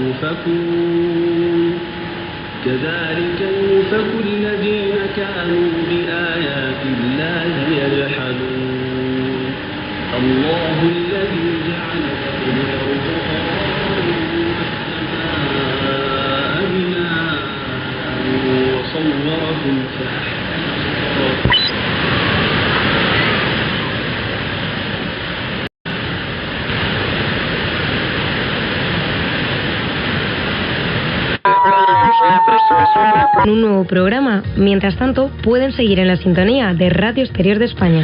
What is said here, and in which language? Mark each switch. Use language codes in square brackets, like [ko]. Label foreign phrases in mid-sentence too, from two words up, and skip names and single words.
[ar] يؤفكون كذلك يؤفك الذين كانوا بآيات الله يجحدون الله الذي جعل لكم الأرض قرارا والسماء بناء وصوركم فأحسن [es] en un nuevo programa. Mientras tanto, pueden seguir en la sintonía de Radio Exterior de España.